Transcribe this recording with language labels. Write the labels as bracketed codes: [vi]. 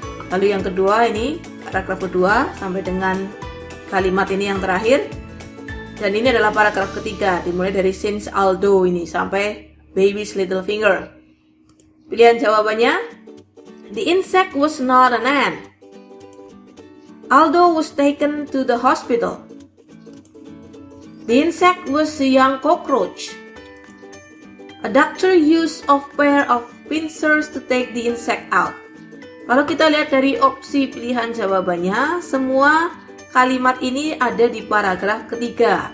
[id] Lalu yang kedua ini paragraf kedua sampai dengan kalimat ini yang terakhir. Dan ini adalah paragraf ketiga, dimulai dari since Aldo ini sampai [en] baby's little finger. [id] Pilihan jawabannya, [en] the insect was not an ant. Aldo was taken to the hospital. The insect was a young cockroach. A doctor used a pair of pincers to take the insect out. [id] Kalau kita lihat dari opsi pilihan jawabannya, semua kalimat ini ada di paragraf ketiga.